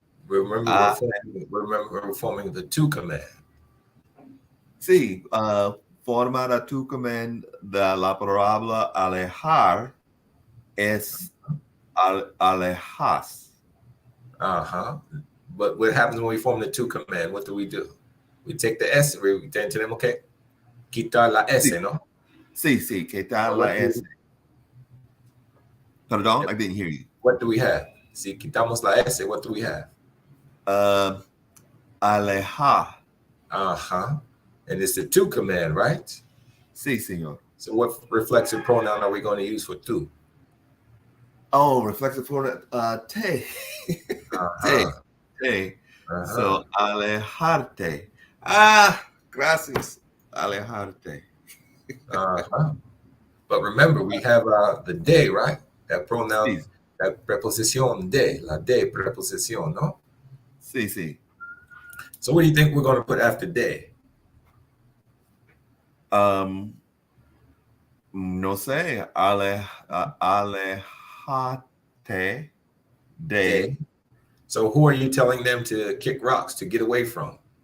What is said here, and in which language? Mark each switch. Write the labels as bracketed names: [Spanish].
[English] Remember, we're forming the to command. [Spanish] Sí, forma la tu command de la palabra alejar es alejas. Uh-huh. [English] But what happens when we form the to command? What do? We take the S, we return to them, okay? [Spanish] Quitar la S, Sí. ¿no? Sí, que tal la S. [English] Perdón, I didn't hear you. What do we have? [Spanish] Si quitamos la S, [English] what do we have? [Spanish] Alejar. Uh-huh. [English] And it's the to command, right? [Spanish] Sí, señor. [English] So what reflexive pronoun are we going to use for to? Oh, reflexive pronoun, te. Te. [Spanish] So, alejarte. Gracias. Alejarte. [English] Uh-huh. But remember, we have the de, right? That pronoun, [Spanish] Sí, that preposición de, la de preposición, no? sí, sí. [English] So what do you think we're going to put after de? [Spanish] No sé, alejate De. de. [English] So who are you telling them to kick rocks, to get away from?